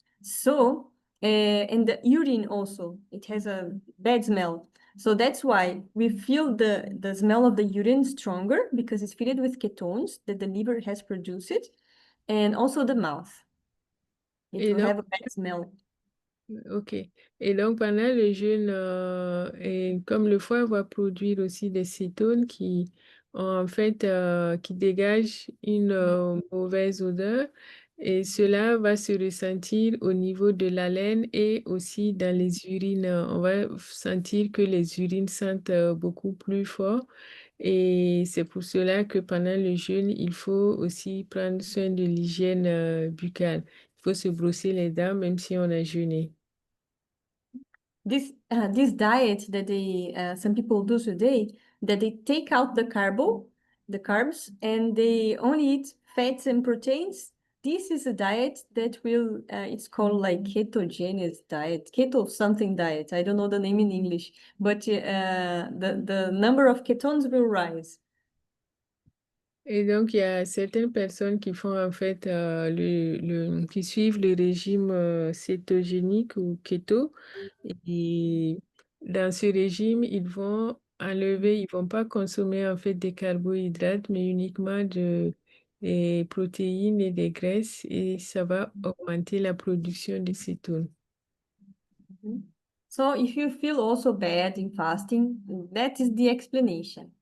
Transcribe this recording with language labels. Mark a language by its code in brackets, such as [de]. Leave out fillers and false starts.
[en] So, and the urine also, it has a bad smell. So that's why we feel the smell of the urine stronger because it's filled with ketones that the liver has produced, and also the mouth. It [fr] Et [en] will [fr] donc, [en] have a bad smell. ok. [fr] Et donc, pendant le jeûne, et comme le foie va produire aussi des cétones qui, en fait, qui dégagent une mauvaise odeur, et cela va se ressentir au niveau de l'haleine et aussi dans les urines. On va sentir que les urines sentent beaucoup plus fort. Et c'est pour cela que pendant le jeûne, il faut aussi prendre soin de l'hygiène buccale. Il faut se brosser les dents même si on a jeûné. [en] This diet that they some people do today, that they take out the carbs, and they only eat fats and proteins. This is a diet that will it's called like ketogenesis diet, keto something diet. I don't know the name in English, but the number of ketones will rise. [fr] Et donc, il y a certaines personnes qui font en fait qui suivent le régime cétogénique ou keto. Et dans ce régime, ils vont enlever, ils vont pas consommer en fait des carbohydrates, mais uniquement des protéines et des graisses et ça va augmenter la production de cétone. [en] So if you feel also bad in fasting, that is the explanation.